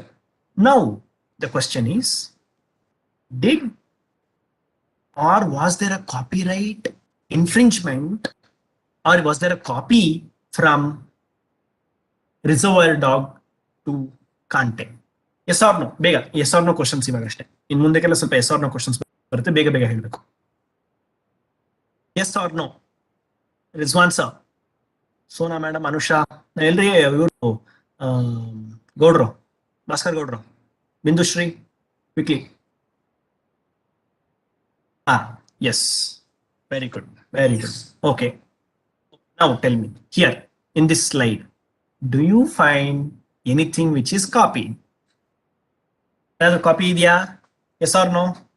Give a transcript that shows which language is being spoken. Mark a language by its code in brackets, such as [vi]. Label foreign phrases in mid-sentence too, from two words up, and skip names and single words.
[en] Now the question is, did or was there a copyright infringement, or was there a copy from Reservoir Dog to Kante? Yes or no? ಬೇಗ yes or no questions [kn] ಇವಾಗ ಅಷ್ಟೇ. ಇನ್ನು ಮುಂದಕ್ಕೆಲ್ಲ ಸ್ವಲ್ಪ [en] yes or no questions [kn] ಬರುತ್ತೆ, ಬೇಗ ಬೇಗ ಹೇಳಬೇಕು. [en] Yes or no? Rizwan sir, Sona madam, Anusha, [kn] ಎಲ್ರಿ ಇವರು ಗೌಡ್ರು, ಭಾಸ್ಕರ್ ಗೌಡ್ರು, ಬಿಂದುಶ್ರೀ, [en] quickly. Yes, very good, very good. Okay, now tell me, here in this slide, do you find anything which is copied? Another copy idea? Yes or no?